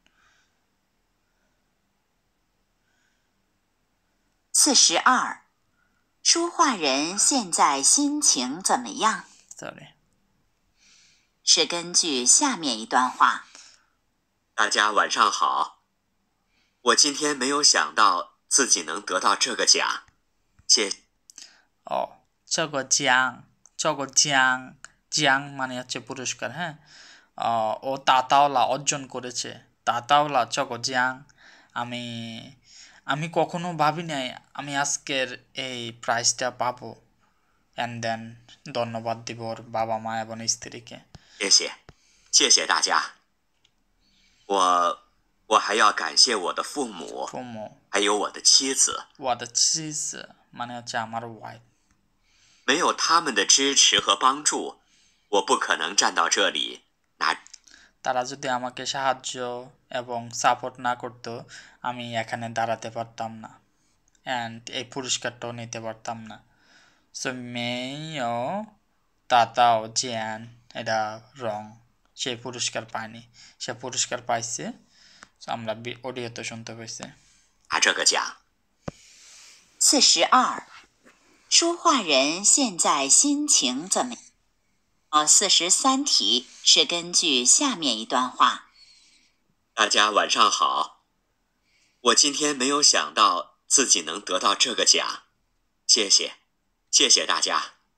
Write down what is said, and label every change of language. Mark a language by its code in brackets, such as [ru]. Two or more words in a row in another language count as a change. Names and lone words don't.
[zh] 42，说话人现在心情怎么样？ [bn] সরি। [zh] 是根据下面一段话。大家晚上好，我今天没有想到自己能得到这个奖，谢。 [bn] ও জিয়াং মানে হচ্ছে পুরস্কার, হ্যাঁ। ও তাতাওলা অর্জন করেছে, [zh] 得到了奖. [bn] আমি আমি কখনো ভাবি নাই আমি আজকের এই প্রাইজটা পাবো। [en] and then [bn] ধন্যবাদ দিব ওর বাবা মা এবং স্ত্রীকে। [zh] 谢谢，谢谢大家。我还要感谢我的父母， ফুমো 还有我的妻子，我的妻子 [bn] মানে হচ্ছে আমার ওয়াইফ। [zh] 没有他们的支持和帮助，我不可能站到这里拿。 [bn] তারা যদি আমাকে সাহায্য এবং সাপোর্ট না করতো আমি এখানে দাঁড়াতে পারতাম না, অ্যান্ড এই পুরস্কারটাও নিতে পারতাম না। সো [zh] 没得到奖, [bn] এটা রং। সে পুরস্কার পায়নি, সে পুরস্কার পাইছে। So আমরা অডিওতে শুনতে পাইছি। [zh] 拿这个奖， 42，说话人现在心情怎么样？43题是根据下面一段话。大家晚上好，我今天没有想到自己能得到这个奖，谢谢，谢谢大家。